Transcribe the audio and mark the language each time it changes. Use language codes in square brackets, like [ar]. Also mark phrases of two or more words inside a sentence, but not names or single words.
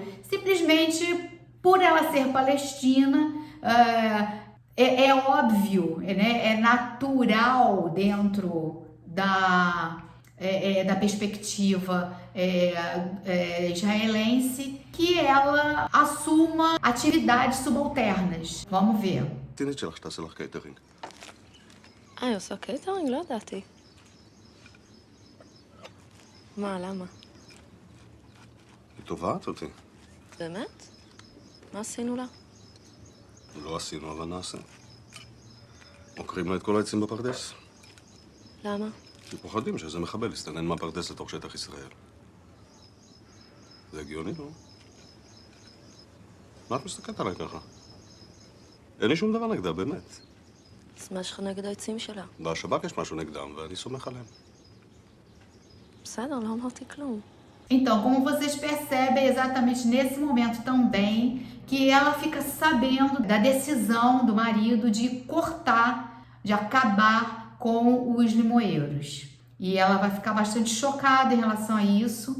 [pt] Simplesmente por ela ser palestina, é óbvio, né? É natural dentro da perspectiva israelense que ela assuma atividades subalternas. Vamos ver. [he] תינית שלך שתעשה לך קייטרינג. היא עושה קייטרינג? לא ידעתי. מה, למה? היא תובעת אותי. באמת? מה עשינו לה? לא עשינו, אבל נעשה. עוקרים לה את כל העצים בפרדס. למה? שפוחדים שזה מחבל יסתנן מהפרדס לתוך שטח ישראל. זה הגיוני, לא? מה את מסתכלת עליי ככה? אין לי שום דבר נגדה, באמת. אז מה יש לך נגד העצים שלה? בשב"כ יש משהו נגדם, ואני סומך עליהם. בסדר, לא אמרתי כלום. [pt] Então, como vocês percebem, é exatamente nesse momento também que ela fica sabendo da decisão do marido de cortar, de acabar com os limoeiros. E ela vai ficar bastante chocada em relação a isso.